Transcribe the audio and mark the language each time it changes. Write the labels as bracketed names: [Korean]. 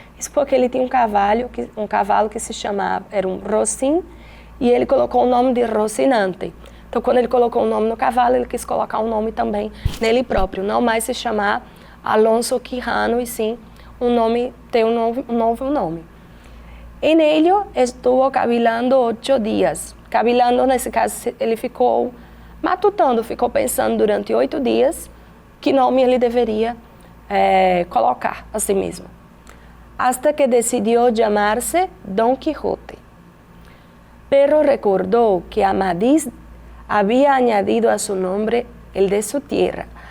[Portuguese] Isso porque ele tinha um cavalo que se chamava, era um Rosin, e ele colocou o nome de Rocinante. Então, quando ele colocou o nome no cavalo, ele quis colocar um nome também nele próprio, não mais se chamar Alonso Quijano, e sim ter um novo nome. [Spanish] En ello estuvo cavilando 8 dias. [Portuguese] Cavilando, nesse caso, ele ficou matutando, ficou pensando durante 8 dias que nome ele deveria colocar a si mesmo. [Spanish] Hasta que decidió llamarse Don Quijote. Pero recordó que Amadís había añadido a su nombre el de su tierra.